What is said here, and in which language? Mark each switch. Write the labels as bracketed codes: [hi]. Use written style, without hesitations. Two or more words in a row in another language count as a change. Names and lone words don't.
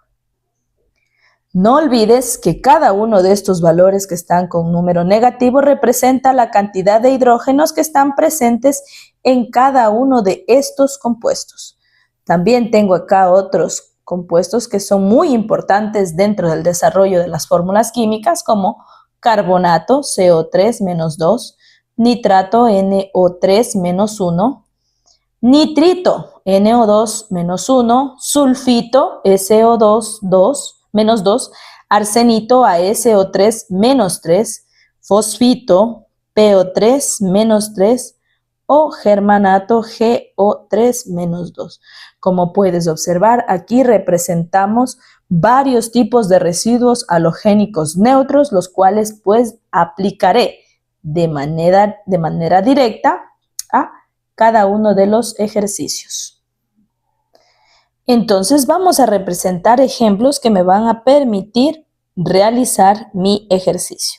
[es] No olvides que cada uno de estos valores que están con número negativo representa la cantidad de hidrógenos que están presentes en cada uno de estos compuestos. También tengo acá otros compuestos que son muy importantes dentro del desarrollo de las fórmulas químicas, como carbonato, CO3-2, nitrato, NO3-1, nitrito, NO2-1, sulfito, SO2-2, arsenito, ASO3-3, fosfito, PO3-3 o germanato, GO3-2. Como puedes observar, aquí representamos varios tipos de residuos halogénicos neutros, los cuales pues aplicaré de manera directa a cada uno de los ejercicios. Entonces vamos a representar ejemplos que me van a permitir realizar mi ejercicio.